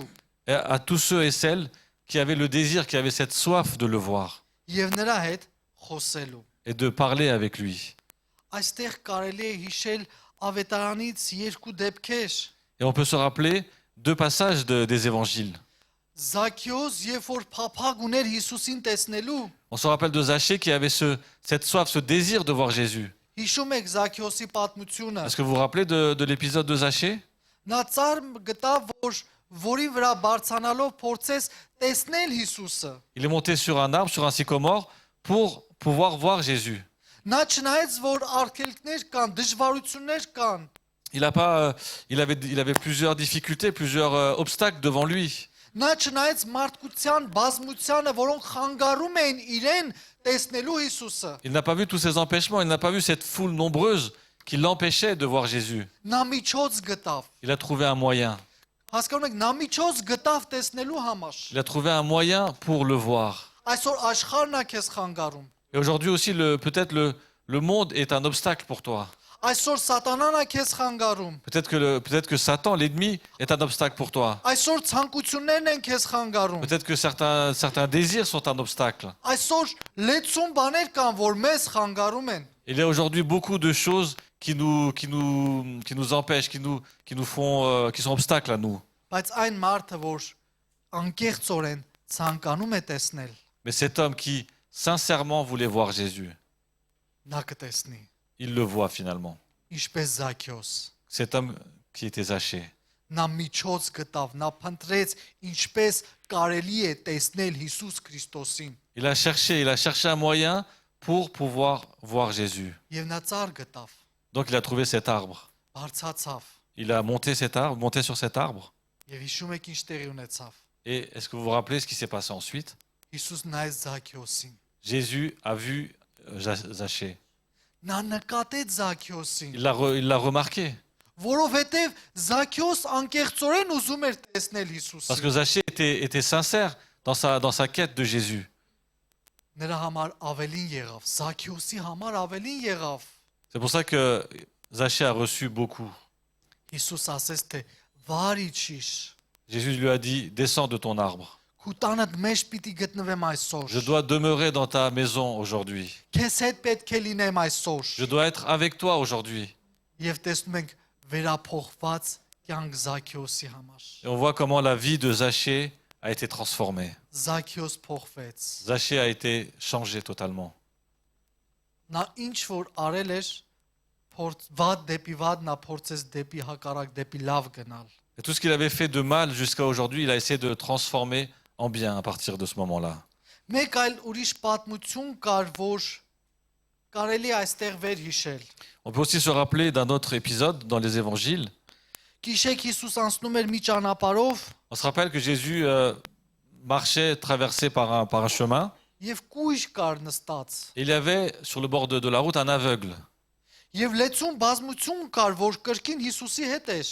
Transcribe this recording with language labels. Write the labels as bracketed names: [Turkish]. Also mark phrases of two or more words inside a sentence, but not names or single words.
[French] Et à tous ceux et celles qui avaient le désir, qui avaient cette soif de le voir [Armenian] եւ նրա հետ խոսելու։ [French] et de parler avec lui. [Armenian] Այստեղ կարելի է հիշել ավետարանից երկու դեպքեր։ [French] Et on peut se rappeler deux passages des évangiles. [Armenian] Զաքիոս, երբ որ փափագ ուներ Հիսուսին տեսնելու, [French] On se rappelle de Zachée qui avait cette soif, ce désir de voir Jésus. [Armenian] հիշում եք Զաքիոսի պատմությունը։ [French] Est-ce que vous vous rappelez de l'épisode de Zachée? [Armenian] Նա ծառ գտավ, որի վրա բարձանալով փորձեց տեսնել Հիսուսը։ [French] Il est monté sur un arbre, sur un sycomore, pour pouvoir voir Jésus. [Armenian] Նա չնայեց, որ արգելքներ կան, դժվարություններ կան, [French] Il avait plusieurs difficultés, plusieurs obstacles devant lui. [Armenian] նա չնայեց մարդկության բազմությանը, որոնք խանգարում էին իրեն տեսնելու Հիսուսը։ [French] Il n'a pas vu tous ces empêchements, il n'a pas vu cette foule nombreuse qui l'empêchait de voir Jésus. [Armenian] Նա միջոց գտավ։ [French] Il a trouvé un moyen. [Armenian] Հասկանում եք, նա միջոց գտավ տեսնելու համար։ [French] Il a trouvé un moyen pour le voir. [Armenian] Այսօր աշխարհն է քեզ խանգարում։ [French] Et aujourd'hui aussi, peut-être le monde est un obstacle pour toi. [Armenian] Այսօր սատանան է քեզ խանգարում։ [French] Peut-être que Satan, l'ennemi, est un obstacle pour toi. [Armenian] Այսօր ցանկություններն են քեզ խանգարում։ [French] Peut-être que certains désirs sont un obstacle. [Armenian] Այսօր լեցուն բաներ կան, որ մեզ խանգարում են։ [French] Il y a aujourd'hui beaucoup de choses qui nous empêchent, qui sont obstacles à nous. [Armenian] Բայց այն մարդը, որ անկեղծորեն ցանկանում է տեսնել, [French] Mais cet homme qui sincèrement voulait voir Jésus, [Armenian] նա կտեսնի։ [French] il le voit finalement. [Armenian] Ինչպես Զաքիոս։ [French] Cet homme qui était Zachée. [Armenian] Նա միջոց գտավ, նա փնտրեց ինչպես կարելի է տեսնել Հիսուս Քրիստոսին։ [French] Il a cherché un moyen pour pouvoir voir Jésus. [Armenian] Եվ նա ծառ գտավ, [French] Donc il a trouvé cet arbre. [Armenian] բարձացավ։ [French] Il a monté sur cet arbre. [Armenian] Եվ հիշում եք ինչ տեղի ունեցավ։ [French] Et est-ce que vous vous rappelez ce qui s'est passé ensuite? [Armenian] Հիսուս նայեց Զաքիոսին։ [French] Jésus a vu Zachée. [Armenian] Նա նկատեց Զաքիոսին, [French] Il l'a remarqué. [Armenian] որովհետև Զաքիոս անկեղծորեն ուզում էր տեսնել [French] Parce que [Armenian] Հիսուսին։ [French] Zachée était sincère dans sa quête de Jésus. [Armenian] Նրա համար ավելին եղավ, Զաքիոսի համար ավելին եղավ։ [French] C'est pour ça que Zachée a reçu beaucoup. [Armenian] Հիսուս ասեց, թե վար իջիր, [French] Jésus lui a dit, descends de ton arbre. [Armenian] քու տանդ մեջ պիտի գտնվեմ այսօր։ [French] Je dois demeurer dans ta maison aujourd'hui. [Armenian] Քեզ հետ պետք է լինեմ այսօր։ [French] Je dois être avec toi aujourd'hui. [Armenian] Եվ տեսնում ենք վերափոխված կյանք Զաքիոսի համար։ [French] Et on voit comment la vie de Zachée a été transformée. [Armenian] Զաքիոս փոխվեց։ [French] Zachée a été changé totalement. [Armenian] Նա ինչ որ արել էր, վատ դեպի վատ նա փորձեց դեպի հակառակ, դեպի լավ գնալ։ [French] Et tout ce qu'il avait fait de mal jusqu'à aujourd'hui, il a essayé de le transformer en bien à partir de ce moment-là. [Armenian] Մեկ այլ ուրիշ պատմություն կար, որ կարելի է այստեղ վեր հիշել։ [French] On peut aussi se rappeler d'un autre épisode dans les évangiles. [Armenian] Գիշեք Հիսուս անցնում էր մի ճանապարհով [French] On se rappelle que Jésus marchait, traversé par un chemin. [Armenian] եւ կույր կար նստած։ [French] Et il y avait sur le bord de la route un aveugle. [Armenian] Եվ լեցուն բազմություն կար, որ կրկին Հիսուսի հետ էր։